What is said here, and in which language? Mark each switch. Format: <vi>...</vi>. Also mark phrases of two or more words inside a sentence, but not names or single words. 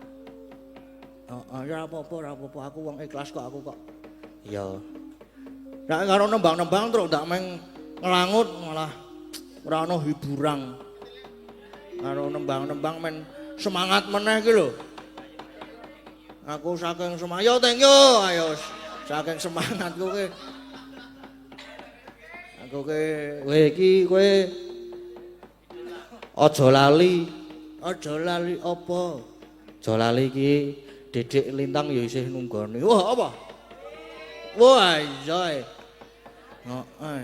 <jv>Ora apa-apa, aku wong ikhlas kok aku kok. Iya. Nek karo nembang-nembang terus ndak meng ngelangut malah ora ana hiburan. Karo nembang-nembang men semangat meneh iki lho. Aku saking semangat,</jv> <en>yo thank you,</en> <jv>ayo saking semangatku ki. Aku ki kowe iki kowe aja lali apa? Aja lali iki Dedek Lintang ya isih nunggoni. Wah, apa? Wah, iya. Heeh.</jv>